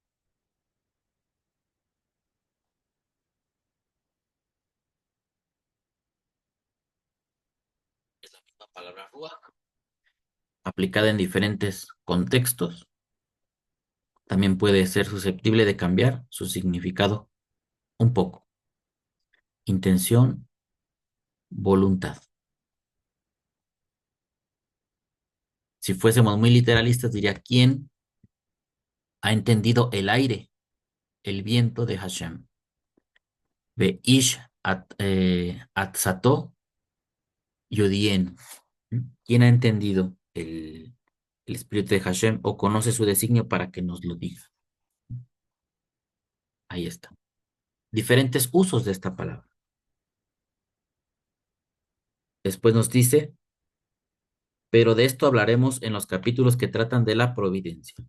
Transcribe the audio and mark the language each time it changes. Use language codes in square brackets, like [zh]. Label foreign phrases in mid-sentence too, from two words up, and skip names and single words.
[es] Es la misma palabra ruach, aplicada en diferentes contextos, también puede ser susceptible de cambiar su significado un poco. Intención, voluntad. Si fuésemos muy literalistas, diría, ¿quién ha entendido el aire, el viento de Hashem? [he] איש עצתו יודיענו. [es] ¿Quién ha entendido el espíritu de Hashem o conoce su designio para que nos lo diga? Ahí está. Diferentes usos de esta palabra. Después nos dice, pero de esto hablaremos en los capítulos que tratan de la providencia.